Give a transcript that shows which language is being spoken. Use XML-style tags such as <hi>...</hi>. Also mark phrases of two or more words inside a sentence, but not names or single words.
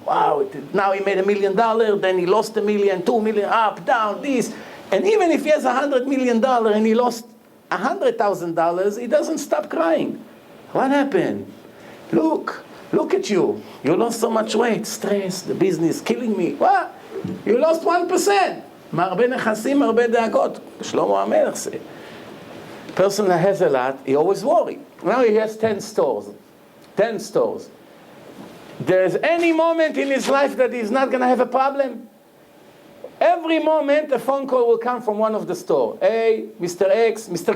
<en>Wow, now he made $1 million, then he lost $1 million, $2 million, up, down, this. And even if he has $100 million and he lost $100,000, he doesn't stop crying. What happened? Look at you. You lost so much weight, stress, the business killing me. What? You lost 1%.</en> <he>מרבה נכסים, מרבה דאגות. שלמה המלך said.</he> <en>Person that has a lot, he always worry. Now he has 10 stores. 10 stores. There's any moment in his life that he's not going to have a problem? Every moment a phone call will come from one of the store. Hey, Mr. X, Mr.</en>